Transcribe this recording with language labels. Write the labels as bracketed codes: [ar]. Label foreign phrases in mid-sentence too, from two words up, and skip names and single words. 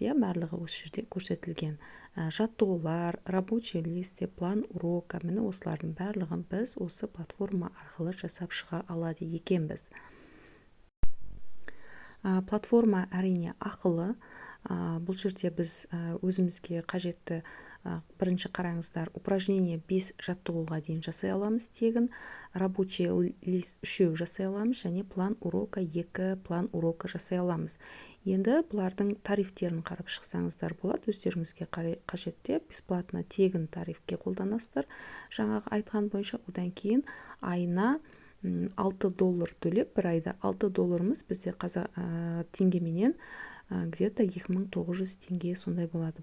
[kk] Барлығы осы жерде көрсетілген. Жаттығулар, [ru] рабочий лист, план урока, [kk] міне осылардың барлығын біз осы платформа арқылы жасап шыға алады екенбіз. Платформа әрине ақылы. Бұл жерде біз өзімізге қажетті бірінші қараңыздар, упражнение 5 жаттығуға дейін жасай аламыз тегін, [ru] рабочий лист [kk] 3 жасай аламыз, және [ru] план урока 2 план урока [kk] жасай аламыз. Енді бұлардың тарифтерін қарап шықсаңыздар болады. Өздеріңізге қажетті бесплатно тегін тарифке қолданасыздар. Жаңағы айтқан бойынша, одан кейін айына $6 төлеп, бір айда $6 бізде теңгеменен где-то 2900 теңге сондай болады.